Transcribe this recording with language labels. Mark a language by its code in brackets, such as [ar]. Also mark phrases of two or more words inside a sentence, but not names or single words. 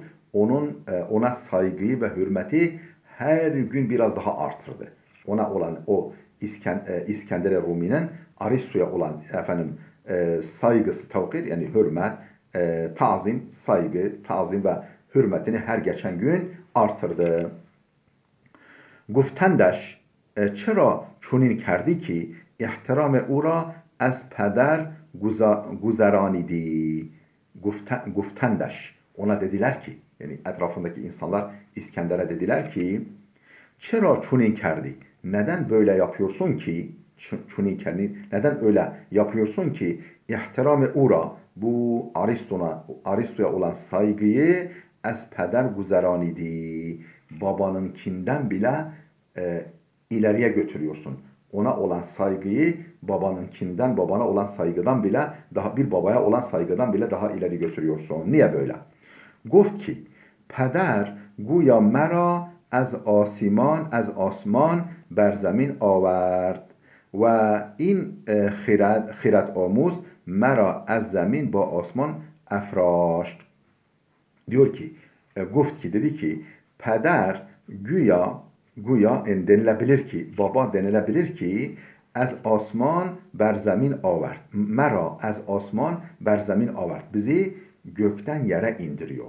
[tr] Ona saygıyı ve hürmeti her gün biraz daha artırdı. Ona olan o İskender Rumi'nin Aristo'ya olan saygısı, tevkir yani hürmet, tazim, saygı, tazim ve hürmetini her geçen gün artırdı. [fa] گفتندش چرا چنین کردی که احترام او را از پدر گذرانیدی. [tr] Guftendeş ona dediler ki yani etrafındaki insanlar İskender'e dediler ki [fa] چرا چنین کردی [tr] neden böyle yapıyorsun ki [fa] چنین کردی [tr] neden öyle yapıyorsun ki [fa] احترام او را [tr] bu Aristo'ya olan saygıyı [fa] از پدر گذرانیدی [tr] babanınkinden bile ileriye götürüyorsun. Ona olan saygıyı babana olan saygıdan bile bir babaya olan saygıdan bile daha ileri götürüyorsun. Niye böyle? [fa] Gofت ki پدر گویا مرا از آسمان بر زمین آورد و این خرد آموز مرا از زمین با آسمان افراشت. [tr] Diyor ki گفت ki dedi ki [fa] پدر گویا [tr] denilebilir ki baba denilebilir ki [fa] از آسمان بر زمین آورد. مرا از آسمان بر زمین آورد. [tr] Bizi gökten yere indiriyor.